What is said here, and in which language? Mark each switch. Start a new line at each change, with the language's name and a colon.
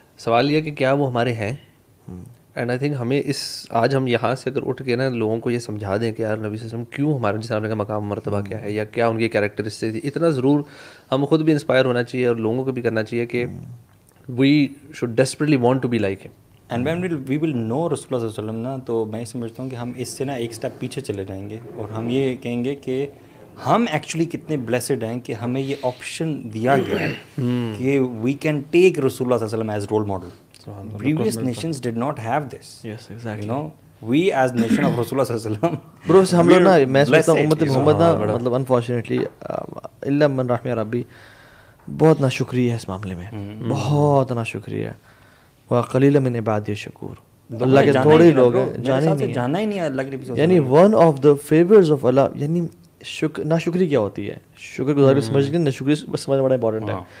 Urdu: سوال یہ کہ کیا وہ ہمارے ہیں.
English: and I think
Urdu: ہمیں آج ہم یہاں سے اگر اٹھ کے نا لوگوں کو یہ سمجھا دیں کہ یار نبی صلی اللہ علیہ وسلم کیوں ہمارے جسم کا مقام مرتبہ کیا ہے یا کیا ان کی کیریکٹرسٹکس تھی, اتنا ضرور ہم خود بھی انسپائر ہونا چاہیے اور لوگوں کو بھی کرنا چاہیے کہ
English: We should desperately want to be like ہم. And when we will know
Urdu: رسول اللہ صلی اللہ علیہ وسلم نا, تو میں سمجھتا ہوں کہ ہم اس سے نا ایک اسٹیپ پیچھے چلے جائیں گے اور ہم یہ کہیں گے کہ ہم ایکچولی کتنے بلیسڈ ہیں کہ ہمیں یہ آپشن دیا گیا ہے کہ
English: we can take
Urdu: رسول اللہ صلی اللہ علیہ وسلم
English: As role model. Previous nations did not have this. Yes, exactly. You know, we as nation of Rasulullah صلی اللہ علیہ وسلم
Urdu: bro ہم لوگ نا میں سمجھتا ہوں امت محمد نا مطلب انفارچونیٹلی
Arabic: الا من رحم ربی
Urdu: بہت ناشکری ہے اس معاملے میں, بہت ناشکری ہے.
Arabic: وقلیل من عبادی الشکور,
Urdu: اللہ کے تھوڑے لوگ ہیں جانا ہی نہیں ہے اللہ کے نبی. یعنی
English: one of the favours of اللہ,
Urdu: یعنی ناشکری کیا ہوتی ہے, شکر گزاری سمجھ کے ناشکری سمجھنا بڑا امپورٹنٹ ہے.